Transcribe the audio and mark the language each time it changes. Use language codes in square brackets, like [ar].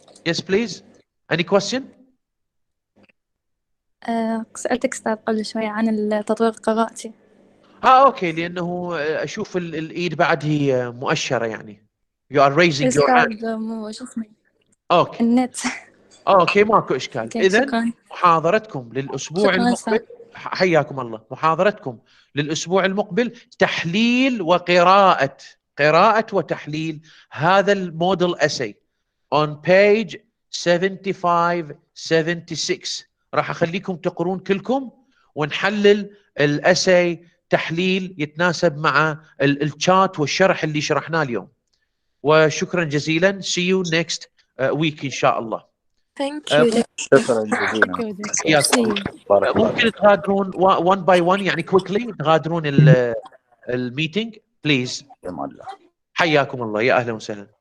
[en] Yes please. Any question? [ar] سألتك أستاذ قبل شوي عن التطوير قراءتي. اوكي، لانه اشوف الايد بعد هي مؤشره يعني. [en] You are raising your hand. [ar] أستاذ مو شو اسمه اوكي النت. اوكي ماكو اشكال. أوكي، اذا شكرا. محاضرتكم للاسبوع شكرا أستاذ. المقبل، حياكم الله، محاضرتكم للاسبوع المقبل تحليل وقراءه، قراءه وتحليل هذا الموديل اسي on page 75 76. راح اخليكم تقرون كلكم ونحلل الاسي تحليل يتناسب مع الشات والشرح اللي شرحناه اليوم. وشكرا جزيلا. [en] see you next week ان شاء الله. Thank you. [ar] شكرا جزيلا. بارك الله ممكن فيك. تغادرون one by one يعني quickly تغادرون الميتنج بليز. حياكم الله، يا اهلا وسهلا.